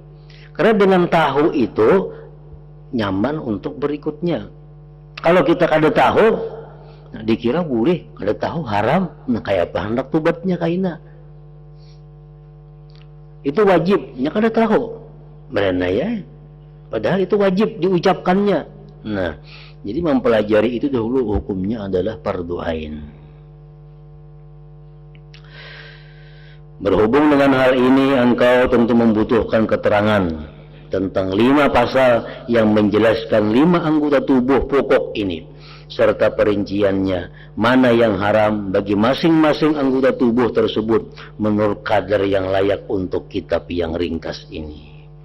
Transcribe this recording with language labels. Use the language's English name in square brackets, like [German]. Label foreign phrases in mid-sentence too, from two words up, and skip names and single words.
[Indonesian] Karena dengan tahu itu nyaman untuk berikutnya. [Banjar] Kalau kita kada tahu, nah, dikira boleh, kada tahu haram, nah kayak apa hendak tobatnya kaina. Itu wajibnya kada tahu. [Indonesian] Benar ya? Padahal itu wajib diucapkannya. Nah, jadi mempelajari itu dahulu hukumnya adalah fardu ain. Berhubung dengan hal ini, engkau tentu membutuhkan keterangan tentang 5 pasal yang menjelaskan 5 anggota tubuh pokok ini, serta perinciannya, mana yang haram bagi masing-masing anggota tubuh tersebut menurut kadar yang layak untuk kitab yang ringkas ini.